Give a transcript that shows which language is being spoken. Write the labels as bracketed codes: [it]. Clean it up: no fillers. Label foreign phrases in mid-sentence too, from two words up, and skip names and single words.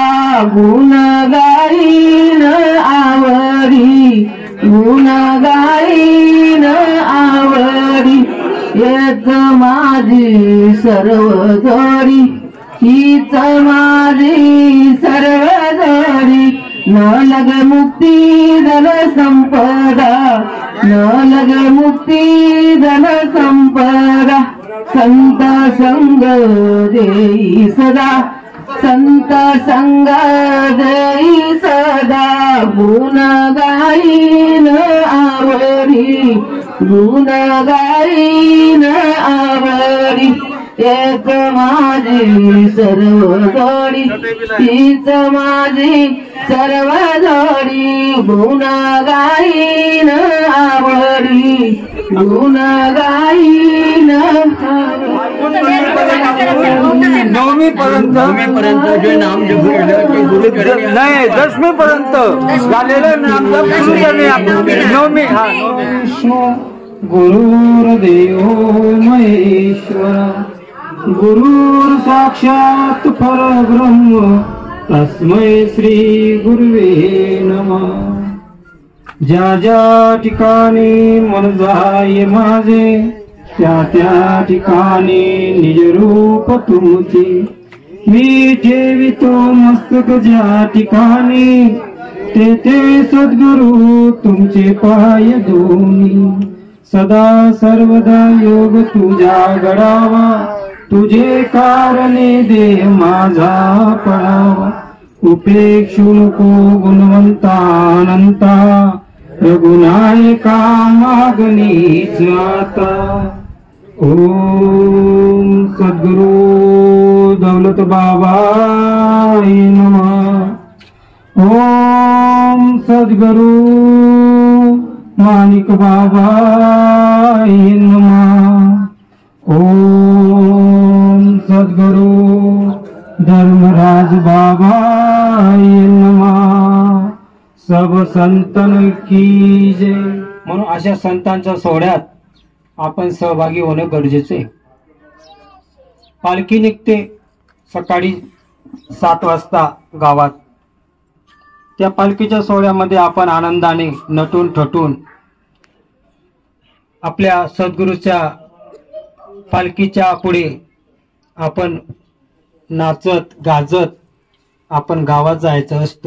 [mr] गुण गाईन आवडी, गुण गाईन आवडी. येत माझी सर्व जोडी, हीच माझी सर्व जोडी. न लग मुक्ती धन संपदा, न लग मुक्ती धन संपदा. संत संग देई सदा, संत संग देई सदा. गुण गाईन आवडी, गुण गाईन आवडी. एक माझी सर्व जोडी, हीच माझी सर्व जोडी. गुण गाईन आवडी, गुण गाईन. नवमी पर्यंत जे नाम नाही, 10वी पर्यंत झालेलं नामजप सुरू करणे. नवमी हा [sa] गुरुर्देव महेश्वरा, गुरुर् साक्षात परब्रह्म, तस्मै श्री गुरुवे नमः. [mr] ज्या ज्या ठिकाणी मन जाय माझे, त्या त्या ठिकाणी निज रूप तुमचे. मी ठेवितो मस्तक ज्या ठिकाणी, तेथे सद्गुरु तुमचे पाय दोन्ही. सदा सर्वदा योग तुझ्या घडावा, तुझे कारणे दे माझा पडावा. उपेक्षू नको गुणवंतानंता, रघुनायका मागणीच आता. [sa] ओम सद्गुरु दौलत बाबाय नमः. ओम सद्गुरु माणिक बाबाय नमः. ओम सद्गुरु धर्मराज बाबाय नमः. [hi] सब संतन की जय. [mr] म्हणून अशा संतांच्या सोहळ्यात आपण सहभागी होणं गरजेचं आहे. पालखी निघते सकाळी 7 वाजता गावात. त्या पालखीच्या सोहळ्यामध्ये आपण आनंदाने नटून थटून आपल्या सद्गुरूच्या पालखीच्या पुढे आपण नाचत गाजत आपण गावात जायचं असतं.